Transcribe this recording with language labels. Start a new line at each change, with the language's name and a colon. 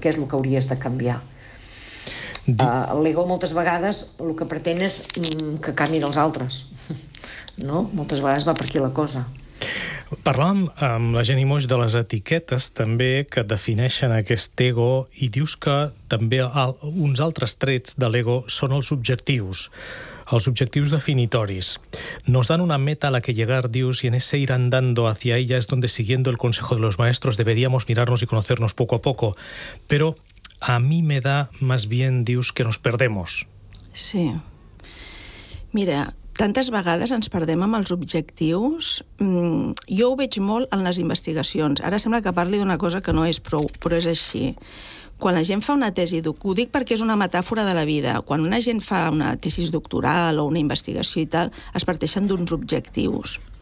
Catalan: Què és el que hauries de canviar? L'ego moltes vegades el que pretén és que canviïn els altres, no? Moltes vegades va per aquí la cosa. Parlàvem amb la Jenny Moix de les etiquetes també que defineixen aquest ego i dius que també uns altres trets de l'ego són els objectius definitoris.
Spanish: Nos dan una meta a la que llegar, dius, y en ese ir andando hacia ella es donde, siguiendo el consejo de los maestros, deberíamos mirarnos y conocernos poco a poco. Pero a mí me da más bien, dius, que nos perdemos.
Catalan: Sí. Mira, tantes vegades ens perdem amb els objectius. Jo ho veig molt en les investigacions. Ara sembla que parli d'una cosa que no és prou, però és així. Quan la gent fa una tesi, ho dic perquè és una metàfora de la vida, quan una gent fa una tesi doctoral o una investigació i tal, es parteixen d'uns objectius.